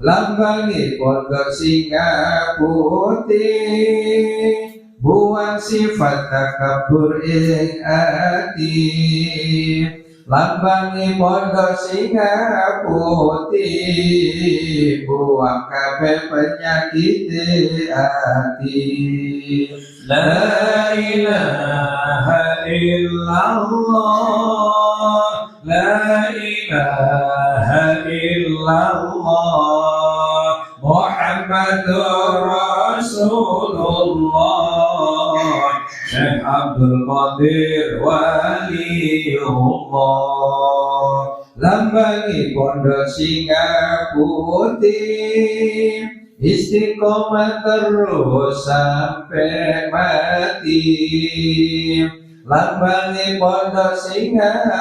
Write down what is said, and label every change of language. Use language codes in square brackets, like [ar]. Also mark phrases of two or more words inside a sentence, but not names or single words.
[jv] lambangipun singa putih buang sifat takabur ing ati lambangipun singa putih buang kabeh penyakit ati [ar] لا إله إلا الله لا إله إلا الله محمد رسول الله [jv] Syekh Abdul Qadir Waliullah lambangipun singa putih istiqomah terus sampai mati lambangipun singa